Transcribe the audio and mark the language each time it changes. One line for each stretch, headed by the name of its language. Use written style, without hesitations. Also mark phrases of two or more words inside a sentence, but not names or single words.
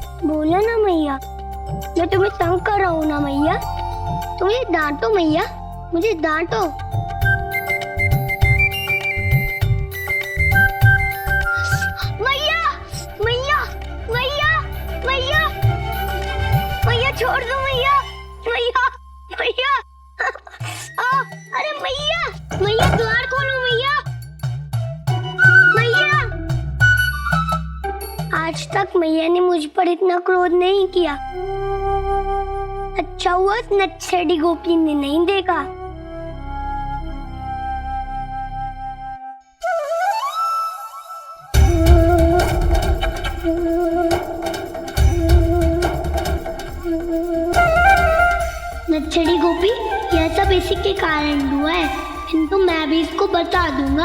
Hindi: बोलो ना मैया, मैं तुम्हें तंग कर रहा हूँ ना मैया। तुम्हें डांटो मैया, मुझे डांटो। मैया मैया मैया मैया मैया छोड़ दो मैया, मैया मैया अरे मैया मैया द्वार खोलो मैया, मैया। आज तक मैया ने मुझ पर इतना क्रोध नहीं किया। अच्छा हुआ नच्छेड़ी गोपी ने नहीं देखा। नच्छेड़ी गोपी, यह सब इसी के कारण हुआ है, किंतु मैं भी इसको बता दूंगा।